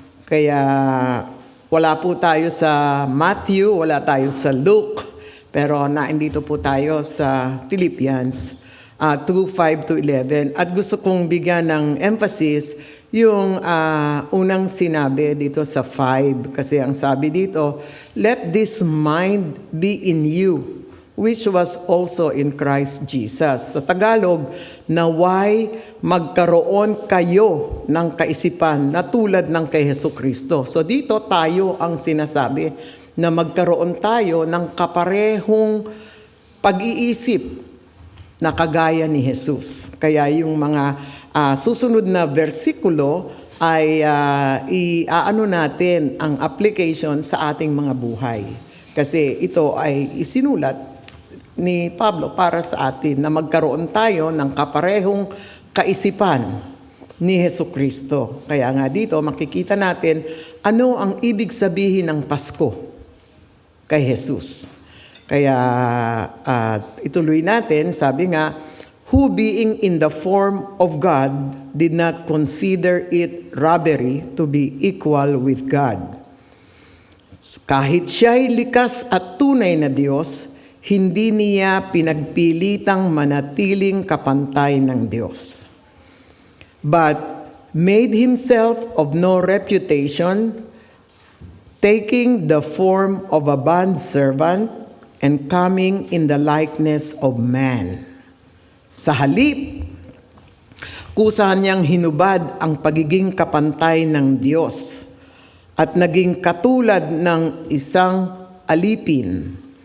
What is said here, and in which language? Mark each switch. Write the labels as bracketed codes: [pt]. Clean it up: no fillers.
[tl] Kaya wala po tayo sa Matthew, wala tayo sa Luke, pero naindito po tayo sa Philippians 2:5-11. At gusto kong bigyan ng emphasis yung unang sinabi dito sa 5. Kasi ang sabi dito, [en] let this mind be in you, which was also in Christ Jesus. [tl] Sa Tagalog, naway magkaroon kayo ng kaisipan na tulad ng kay Jesucristo. So dito tayo ang sinasabi na magkaroon tayo ng kaparehong pag-iisip na kagaya ni Jesus. Kaya yung mga susunod na versikulo ay iaano natin ang application sa ating mga buhay. Kasi ito ay isinulat ni Pablo para sa atin na magkaroon tayo ng kaparehong kaisipan ni Jesucristo. Kaya nga dito makikita natin ano ang ibig sabihin ng Pasko kay Jesus. Kaya ituloy natin, sabi nga, [en] who being in the form of God did not consider it robbery to be equal with God. [tl] Kahit siya'y likas at tunay na Diyos, hindi niya pinagpilitang manatiling kapantay ng Diyos. [en] But made himself of no reputation, taking the form of a bondservant and coming in the likeness of man. [tl] Sa halip, kusa niyang hinubad ang pagiging kapantay ng Diyos at naging katulad ng isang alipin.